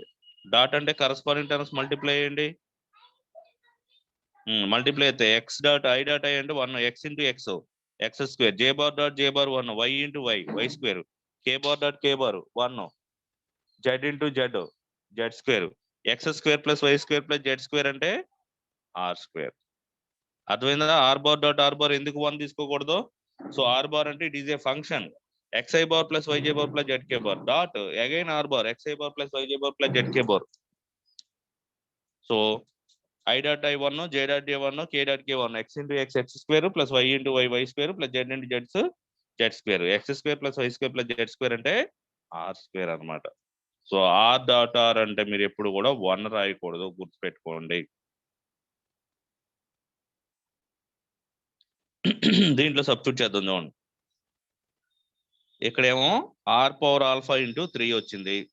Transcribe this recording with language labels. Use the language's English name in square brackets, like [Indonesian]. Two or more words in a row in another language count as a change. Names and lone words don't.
[Telugu] డాట్ అంటే [English] corresponding terms multiply [Telugu] చేయండి. మల్టిప్లై అయితే [English] x dot i dot i [Telugu] అంటే [English] 1, x into x, x square, j bar dot j bar 1, y into y, y square, k bar dot k bar 1, z into z, z square, x square plus y square plus z square [Telugu] అంటే [English] r square. [Telugu] అర్థమైందా? [English] r bar dot r bar [Telugu] ఎందుకు 1 తీసుకోకూడదు? [English] so r bar అంటే it is a function xi bar plus yj bar plus zk bar dot again r bar xi bar plus yj bar plus zk bar. So I dot I1 j dot j1 k dot k1 x into x x square plus y into y y square plus z into z square, x square plus y square plus z square అంటే r square అన్నమాట. [Telugu] సో [English] r dot r [Telugu] అంటే మీరు ఎప్పుడు కూడా 1 రాయకూడదు, గుర్తుపెట్టుకోండి. దీంట్లో సబ్స్టిట్యూట్ చేద్దాం చూడండి. ఇక్కడేమో [English] r power alpha into [Telugu] 3 వచ్చింది.